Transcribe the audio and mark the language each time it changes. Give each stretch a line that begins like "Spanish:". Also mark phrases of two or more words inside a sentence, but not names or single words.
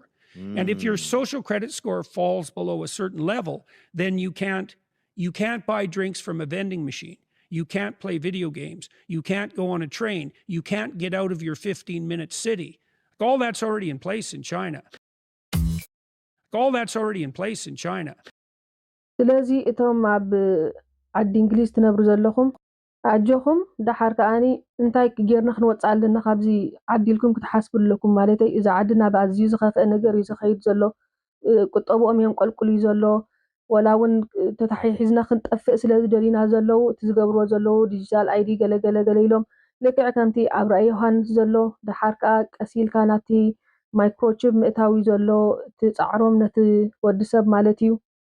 English: And if your social credit score falls below a certain level, then you can't buy drinks from a vending machine. You can't play video games. You can't go on a train. You can't get out of your 15-minute city. All that's already in place in China.
Tigrinya: ስለዚ እቶም ኣብ ዓዲ እንግሊዝ ትነብሩ ዘለኹም ኣጆኹም ዳሓር ከኣኒ እንታይ ጌርና ክንወፅእ ኣለና ካብዚ ዓዲ ኢልኩም ክትሓስቡ ኣለኩም ማለተይ እዚ ዓዲ ናብ ኣዝዩ ዝኸፍአ ነገር እዩ ዝኸይድ ዘሎ ቁጠብኦም እዮም ቆልቁል እዩ ዘሎ ወላ እውን ተታሒሒዝና ክንጠፍእ ስለ ዝደሊና ዘለው እቲ ዝገብርዎ ዘለው
English: digital ID
Tigrinya: ገለገለ ኢሎም ልክዕ ከምቲ ኣብ ራእይ ዮሃንስ ዘሎ ዳሓር ከዓ ቀሲልካ ናቲ ማይክሮቺፕ ምእታዊ ዘሎ እቲ ፃዕሮም ነቲ ወዲሰብ ማለት እዩ